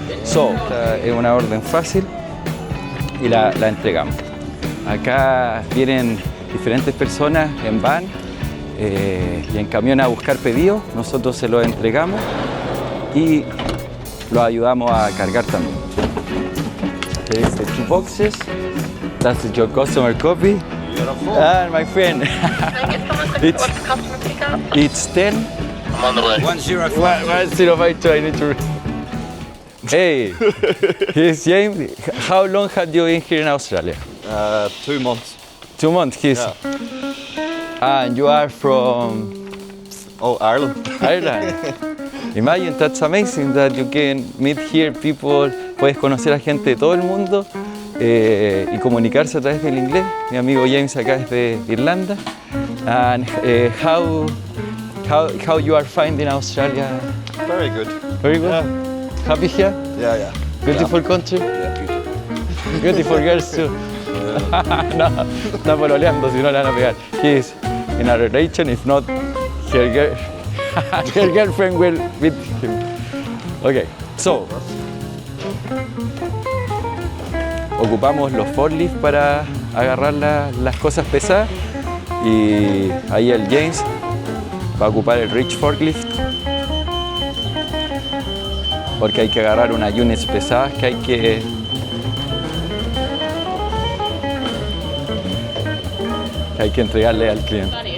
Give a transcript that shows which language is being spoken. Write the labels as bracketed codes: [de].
[es] So, es una orden fácil y la entregamos. Acá vienen diferentes personas en van y en camión a buscar pedidos. Nosotros se los entregamos y los ayudamos a cargar también. [en] There is the 2 boxes. That's your customer copy. Beautiful. And my friend, it's 10. I'm on the way. 105. 1052, I need to. Hey, here's James. How long have you been here in Australia? 2 months. 2 months. And you are from Oh, Ireland. Ireland. Imagine, that's amazing that you can meet here people. [es] Puedes conocer a gente de todo el mundo y comunicarse a través del inglés. Mi amigo James acá es de Irlanda. [en] And how you are finding Australia? Very good. Very good. Yeah. Happy here? Yeah. Beautiful country. Yeah, beautiful. Beautiful girls too. [es] No, está pololeando, si no le van a pegar. [en] He is in a relation, if not, her girlfriend will beat him. Okay, so [es] Ocupamos los forklifts para agarrar las cosas pesadas y ahí el James va a ocupar el Reach Forklift porque hay que agarrar unas units pesadas que hay que entregarle al cliente.